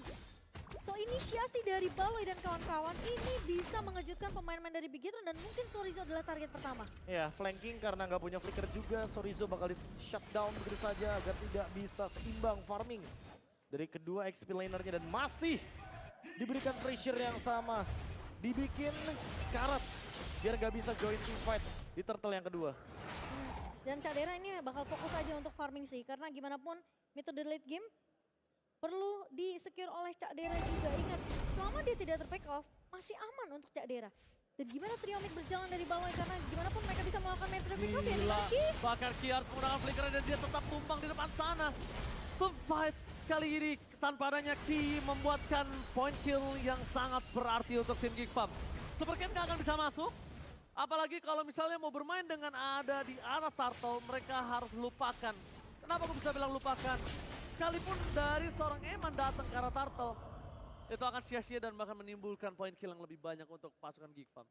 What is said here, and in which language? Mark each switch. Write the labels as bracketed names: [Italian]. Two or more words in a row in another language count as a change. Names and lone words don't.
[Indonesian] So inisiasi dari Baloy dan kawan-kawan ini bisa mengejutkan pemain-pemain dari Bigetron dan mungkin Sorizo adalah target pertama. Ya, flanking karena nggak punya flicker juga, Sorizo bakal di shutdown begitu saja agar tidak bisa seimbang farming dari kedua XP lanernya dan masih diberikan pressure yang sama. Dibikin sekarat biar nggak bisa join [English] team fight [Indonesian] di turtle yang kedua. Dan Cak Dera ini bakal fokus aja untuk farming sih karena gimana pun metode [English] late game [Indonesian] perlu di-secure oleh Cak Dera juga. Ingat, selama dia tidak ter-pick off, masih aman untuk Cak Dera. Dan gimana trio mid berjalan dari Baloy karena gimana pun mereka [English] pick up [Indonesian] ya Gila, lagi. bahkan Kiar menggunakan flicker dan dia tetap tumbang di depan sana. [English] The fight [Indonesian] kali ini tanpa adanya Ki membuatkan [English] point kill [Indonesian] yang sangat berarti untuk tim Geek Farm. Supercat nggak akan bisa masuk, apalagi kalau misalnya mau bermain dengan ada di arah Turtle, mereka harus lupakan. Kenapa aku bisa bilang lupakan? Sekalipun dari seorang Eman datang ke arah Turtle, itu akan sia-sia dan bahkan menimbulkan [English] point kill [Indonesian] yang lebih banyak untuk pasukan Geek Farm.